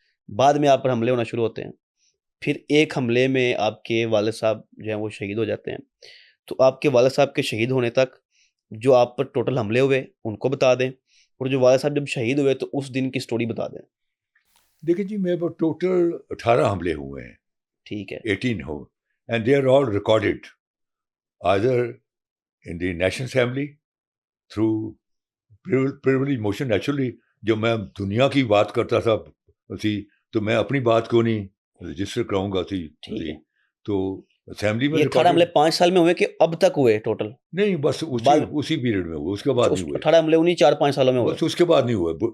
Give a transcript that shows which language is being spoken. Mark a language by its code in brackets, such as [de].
[ur] بعد میں آپ پر حملے ہونا شروع ہوتے ہیں. پھر ایک حملے میں آپ کے والد صاحب جو ہیں وہ شہید ہو جاتے ہیں. تو آپ کے والد صاحب کے شہید ہونے تک جو آپ پر ٹوٹل حملے ہوئے ان کو بتا دیں, اور جو والد صاحب جب شہید ہوئے تو اس دن کی سٹوری بتا دیں. دیکھیں جی, میرے پر ٹوٹل 18 حملے ہوئے ہیں. ٹھیک ہے. [en] 18 ہو, and they are all recorded either in the National Assembly through privilege motion. [ur] Naturally جب میں دنیا کی بات کرتا تھا اسی, تو میں اپنی بات کو نہیں رجسٹر کراؤں گا اسی. تو اسمبلی میں 18 حملے 5 سال میں ہوئے کہ اب تک ہوئے ٹوٹل؟ نہیں, بس اسی پیریڈ میں ہوئے, اس کے بعد نہیں ہوئے. 18 حملے انہیں 4-5 سالوں میں ہوئے, بس اس کے بعد نہیں ہوئے.